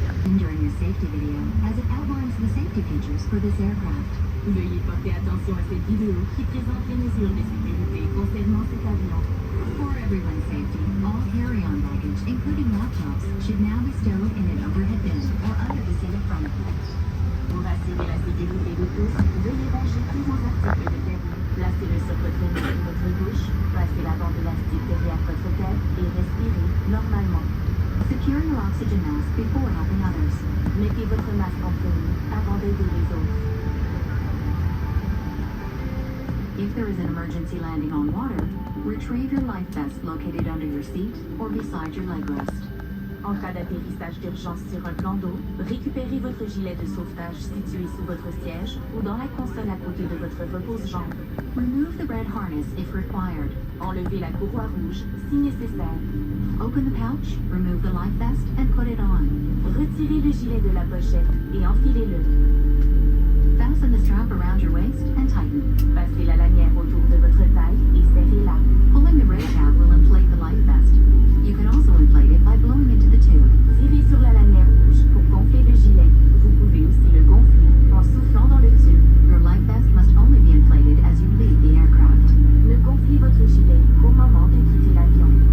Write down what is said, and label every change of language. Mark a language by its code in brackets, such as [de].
[en] During your safety video, as it outlines the safety features for this aircraft. [fr] Veuillez porter attention à cette vidéo qui présente les mesures de sécurité concernant cet avion. [en] For everyone's safety, all carry-on baggage, including laptops, should now be stowed in an overhead bin or under the seat in front of you. [fr] Pour assurer la sécurité de tous, veuillez ranger tous vos articles de terre. Placez-le sur votre nez et votre bouche, passez la bande élastique derrière votre tête et respirez normalement. [en] Secure your oxygen mask before helping others. [fr] Mettez votre masque en premier avant d'aider les autres. [en] If there is an emergency landing on water, retrieve your life vest located under your seat or beside your leg rest. [fr] En cas d'atterrissage d'urgence sur un plan d'eau, récupérez votre gilet de sauvetage situé sous votre siège ou dans la console à côté de votre repose-jambe. [en] Remove the red harness if required. [fr] Enlevez la courroie rouge si nécessaire. [en] Open the pouch, remove the life vest, and put it on. [fr] Retirez le gilet de la pochette et enfilez-le. [en] Fasten the strap around your waist and tighten. [fr] Passez la lanière autour de votre taille et serrez-la. [en] Pulling the red tab will inflate the life vest. You can also inflate it by blowing into the tube. [fr] Tirez sur la lanière rouge pour gonfler le gilet. Vous pouvez aussi le gonfler en soufflant dans le tube. [en] Your life vest must only be inflated as you leave the aircraft. [fr] Ne gonflez votre gilet qu'au moment de quitter l'avion.